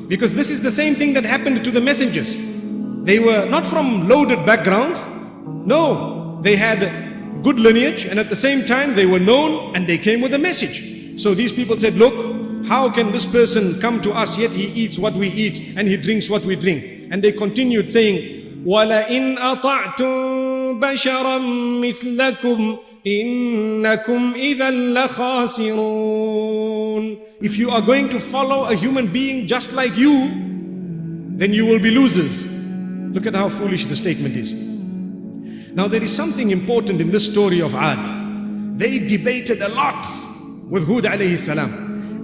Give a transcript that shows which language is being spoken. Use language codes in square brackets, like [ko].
[en] Because this is the same thing that happened to the messengers. They were not from loaded backgrounds. No, they had good lineage and at the same time they were known and they came with a message. So these people said, look, how can this person come to us yet he eats what we eat and he drinks what we drink? And they continued saying, [ar] وَلَئِنْ أَطَعْتُمْ بَشَرًا مِثْلَكُمْ إِنَّكُمْ إِذًا لَخَاسِرُونَ. [en] If you are going to follow a human being just like you, then you will be losers. Look at how foolish the statement is. Now there is something important in this story of Aad. They debated a lot with Hud alayhi salam.